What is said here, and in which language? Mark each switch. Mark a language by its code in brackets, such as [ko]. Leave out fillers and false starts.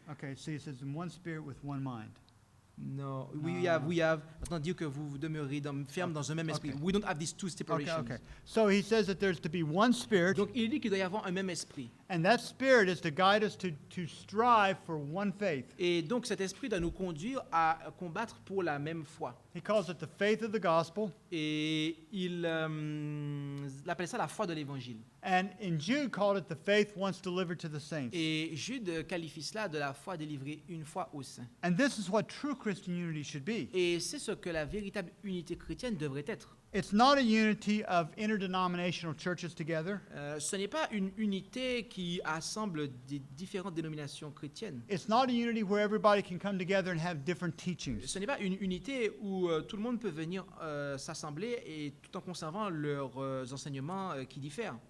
[en] Okay, see, it says in one spirit with one mind. No, No. we have. [fr] Maintenant, dire que vous demeurez ferme dans un même esprit. [en] Okay. We don't have these two Okay, separations. okay. So he says that there's to be one spirit, [fr] Donc, il dit qu'il doit y avoir un même esprit. [en] and that spirit is to guide us to strive for one faith. [fr] Et donc, cet esprit doit nous conduire à combattre pour la même foi. [en] He calls it the faith of the gospel. [fr] Et il appelle ça la foi de l'évangile. [en] And in Jude called it the faith once delivered to the saints. [fr] Et Jude qualifie cela de la foi délivrée une fois aux saints. [en] And this is what true Christian unity should be. [fr] Et c'est ce que la véritable unité chrétienne devrait être. [en] It's not a unity of interdenominational churches together. [fr] Ce n'est pas une unité qui assemble des différentes dénominations chrétiennes. [en] It's not a unity where everybody can come together and have different teachings. [fr] Ce n'est pas une unité où tout le monde peut venir s'assembler et tout en conservant leurs enseignements qui diffèrent.